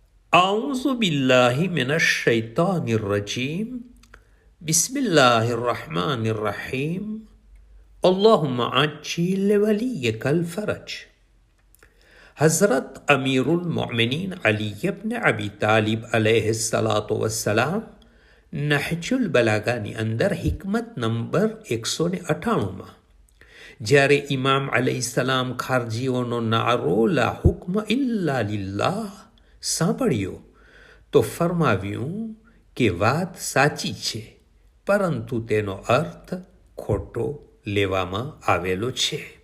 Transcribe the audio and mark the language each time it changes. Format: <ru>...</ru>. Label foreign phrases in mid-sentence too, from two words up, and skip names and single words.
<ar>أعوذ بالله من الشيطان الرجيم بسم الله الرحمن الرحيم اللهم عجل لوليك الفرج.</ar> <gu>હઝરત અમીરુલ મોમિનીન અલી ઇબ્ન અબી તાલિબ</gu> <ar>عليه الصلاة والسلام</ar> <gu>નહજુલ બલાગાની અંદર હિકમત નંબર 198માં જ્યારે ઇમામ અલૈહિસ્સલામ ખારજીઓનો નારો</gu> <ar>لا حكم إلا لله</ar> <gu>સાંભળ્યો તો ફરમાવ્યું કે વાત સાચી છે, પરંતુ તેનો અર્થ ખોટો લેવામાં આવેલો છે.</gu>